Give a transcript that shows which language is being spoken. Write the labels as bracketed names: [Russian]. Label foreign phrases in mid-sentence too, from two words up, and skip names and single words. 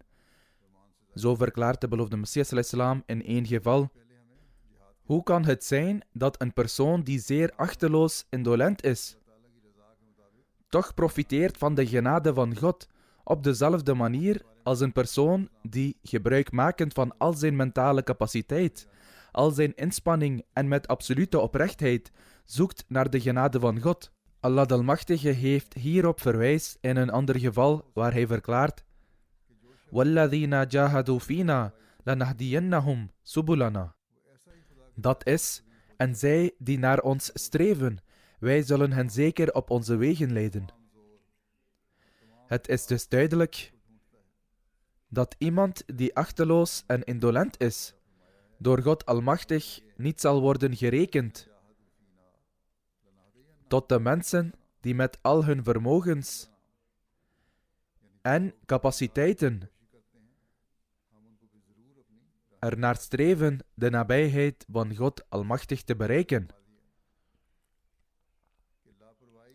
[Dutch] Zo verklaart de beloofde Messias ﷺ in één geval: hoe kan het zijn dat een persoon die zeer achteloos indolent is, toch profiteert van de genade van God op dezelfde manier als een persoon die, gebruikmakend van al zijn mentale capaciteit, al zijn inspanning en met absolute oprechtheid, zoekt naar de genade van God? Allah de Almachtige heeft hierop verwijst in een ander geval waar hij verklaart: [Arabic] وَالَّذِينَ جَاهَدُوا فِينَا لَنَهْدِيَنَّهُمْ سُبُلَنَا. [Dutch] Dat is, en zij die naar ons streven, wij zullen hen zeker op onze wegen leiden. Het is dus duidelijk dat iemand die achteloos en indolent is, door God Almachtig niet zal worden gerekend tot de mensen die met al hun vermogens en capaciteiten ernaar streven de nabijheid van God Almachtig te bereiken.